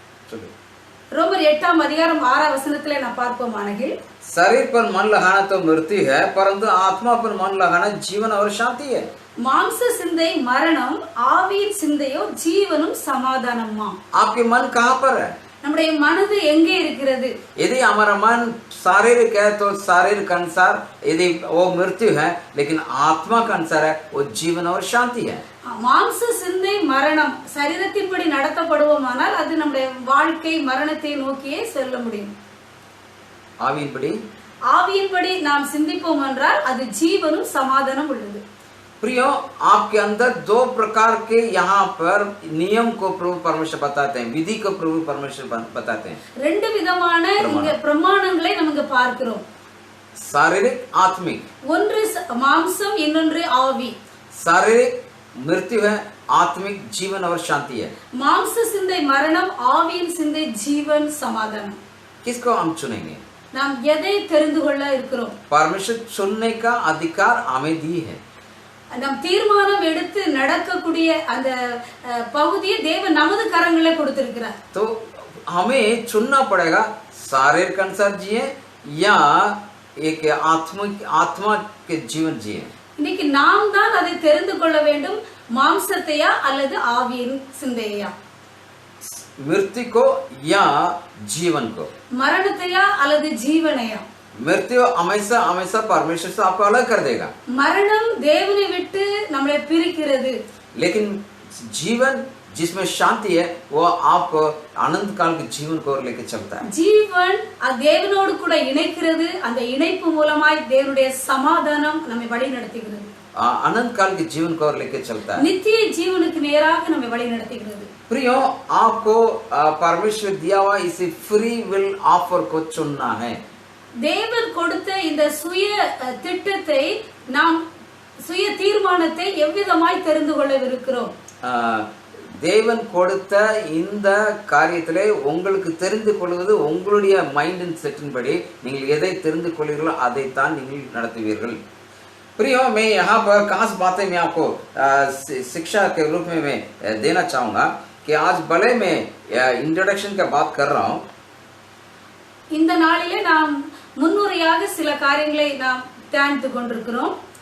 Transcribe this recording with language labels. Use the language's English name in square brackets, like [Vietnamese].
[Hindi] चलो [Tamil] ரோமர் 8ஆம் அதிகாரம் 6ஆம் வசனத்திலே நான் பார்ப்போமானால், [Hindi] शरीर पर मन लगाना तो मृत्यु है, परंतु आत्मा पर मन लगाना जीवन और शांति है. [Tamil] மாம்ச சிந்தை மரணம், ஆவியின் சிந்தையோ ஜீவனும் சமாதானம்மா. [Hindi] आपके मन कहाँ पर है? [Tamil] நம்முடைய மனது எங்கே இருக்கிறது? [Hindi] यदि हमारा मन शारीरिक है तो शारीरिक अनुसार यदि वो मृत्यु है, लेकिन आत्मा का अनुसार है वो जीवन और शांति है. [Tamil] மாம்ச சிந்தை மரணம், சரீரத்தின்படி நடத்தப்படுவோமானால் அது நம்முடைய வாழ்க்கை மரணத்தை நோக்கியே செல்ல முடியும். ஆவியின்படி நாம் சிந்திப்போம் என்றால் அது ஜீவனும் சமாதானம் உள்ளது. [Hindi] प्रियो, आपके अंदर 2 प्रकार के यहाँ पर नियम को प्रभु परमेश्वर बताते हैं, विधि को प्रभु परमेश्वर बताते हैं. [Tamil] 2 விதமான இங்க பிரமாணங்களை நமக்கு பார்க்கிறோம். [Hindi] शारीरिक आत्मिक. [Tamil] ஒன்று மாம்சம், இன்னொன்று ஆவி. [Hindi] शारीरिक मृत्यु है, आत्मिक जीवन और शांति है. [Tamil] மாம்ச சிந்தை மரணம், ஆவியின் சிந்தை ஜீவன் சமாதானம். [Hindi] किसको हम चुनेंगे? [Tamil] நாம் எதை தெரிந்து கொள்ள இருக்கிறோம்? [Hindi] परमेश्वर चुनने का अधिकार हमें दी है. [Tamil] நாம் தீர்மானம் எடுத்து நடக்கக்கூடிய அந்த பகுதியை தேவன் நமது கரங்களே கொடுத்திருக்கிறார். [Hindi] तो हमें चुनना पड़ेगा, शारीर के अनुसार जिए या एक आत्मा के जीवन जिए. [Tamil] இன்னைக்கு நாம் தான் அதை தெரிந்து கொள்ள வேண்டும், மாம்சத்தையா அல்லது ஆவியின் சிந்தையா, [Hindi] मृत्यु को या जीवन को, [Tamil] மரணத்தையா அல்லது ஜீவனையா. [Hindi] मृत्यु हमेशा हमेशा परमेश्वर से आपको अलग कर देगा. [Tamil] மரணம் தேவனை விட்டு நம்மளை பிரிக்கிறது. [Hindi] लेकिन जीवन जिसमें शांति है वो आपको अनंत काल के जीवन को लेकर चलता है. [Tamil] ஜீவன் தேவனோடு கூட இணைக்கிறது. அந்த இணைப்பு மூலமாய் தேவனுடைய சமாதானம் நம்மை வழி நடத்துகிறது. [Hindi] अनंत काल के जीवन को लेकर चलता है. [Tamil] நித்திய ஜீவனுக்கு நேராக நம்மை வழி நடத்துகிறது. [Hindi] प्रियो, आपको परमेश्वर दिया हुआ इसी फ्री विल ऑफर को चुनना है. [Tamil] தேவன் கொடுத்த இந்த சுய திட்டத்தை நாம் சுய தீர்மானத்தை எவ்விதமாய் தெரிந்து கொள்ளவிருக்கிறோம்? தேவன் கொடுத்த இந்த காரியத்திலே உங்களுக்கு தெரிந்து கொள்வது உங்களுடைய மைண்ட் செட்டின் படி நீங்கள் எதை தெரிந்து கொள்வீர்களோ அதைத்தான் நீங்கள் நடத்துவீர்கள். [Hindi] प्रियो, मैं यहाँ पर खास बातें मैं आपको शिक्षा के रूप में मैं देना चाहूँगा कि आज भले मैं इंट्रोडक्शन का बात कर रहा हूँ. [Tamil] இந்த நாளிலே நாம் முன்னுரையாக சில காரியங்களை நாம் தியானித்து கொண்டிருக்கிறோம்.